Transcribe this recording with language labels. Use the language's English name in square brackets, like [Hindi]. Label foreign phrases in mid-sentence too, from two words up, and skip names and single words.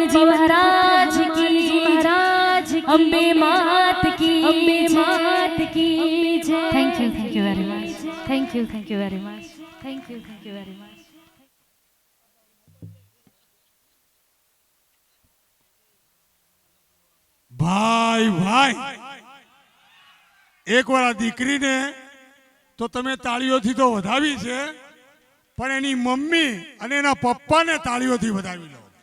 [Hindi] महाराज की अम्बे मात की जय। [English] Thank you very much, thank you very much, thank you very much. [Gujarati] ભાઈ એકવાર આ દીકરીને તો તમે તાળીઓથી તો વધાવી છે, પણ એની મમ્મી અને એના પપ્પાને તાળીઓથી વધાવી લો.